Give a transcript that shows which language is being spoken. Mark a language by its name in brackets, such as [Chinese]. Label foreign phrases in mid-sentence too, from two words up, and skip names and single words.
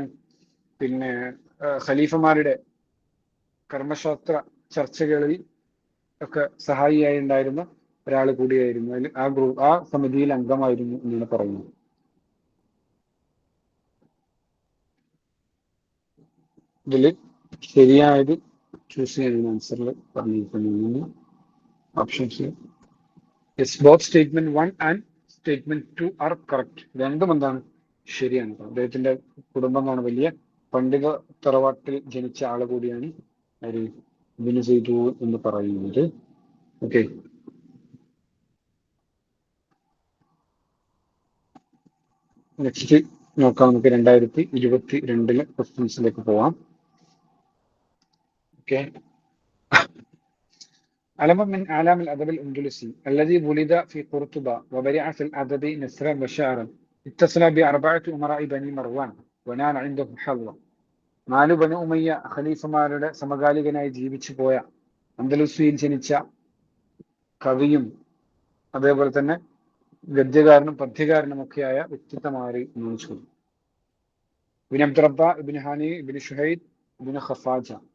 [Malayalam] പിന്നെ ഖലീഫമാരുടെ കർമ്മശാസ്ത്ര ചർച്ചകളിൽ ഒക്കെ സഹായിയായി ഉണ്ടായിരുന്ന ഒരാൾ കൂടിയായിരുന്നു. അതിൽ ആ സമിതിയിൽ അംഗമായിരുന്നു എന്നാണ് പറയുന്നത്. ഇതിൽ ശരിയായത് ചൂസ് ചെയ്യാൻ ആൻസറിൽ പറഞ്ഞിരിക്കുന്നു. [English] ഓപ്ഷൻസ് yes, both statement 1 and statement 2 are correct. [Malayalam] രണ്ടും എന്താണ്? ശരിയാണ്. അദ്ദേഹത്തിന്റെ കുടുംബമാണ് വലിയ പണ്ഡിത തറവാട്ടിൽ ജനിച്ച ആള് കൂടിയാണ് ഇബ്നു സൈദൂൻ എന്ന് പറയുന്നത്. ഓക്കെ, നെക്സ്റ്റ് നോക്കാം. നമുക്ക് 2022 ക്വസ്റ്റ്യൻസിലേക്ക് പോവാം. ഓക്കെ. [Arabic] علم من أعلام الأدب الأندلسي الذي ولد في قرطبة وبرع في الأدب نثرا وشعرا اتصل بأربعة أمراء بني مروان ونال عنده حظا. [Malayalam] 4 ബനു ഉമയ്യ ഖലീഫമാരുടെ സമകാലികനായി ജീവിച്ചു പോയ അന്തലുസിയിൽ ജനിച്ച കവിയും അതേപോലെ തന്നെ ഗദ്യകാരനും പദ്യകാരനും ഒക്കെയായ വ്യക്തിത്വമായി ചോദിച്ചു. ഇബ്നു അബ്ദ് റബ്ബ, ഇബ്നു ഹാനി, ഇബ്നു ഷുഹൈദ്, ഇബ്നു ഖഫാജ.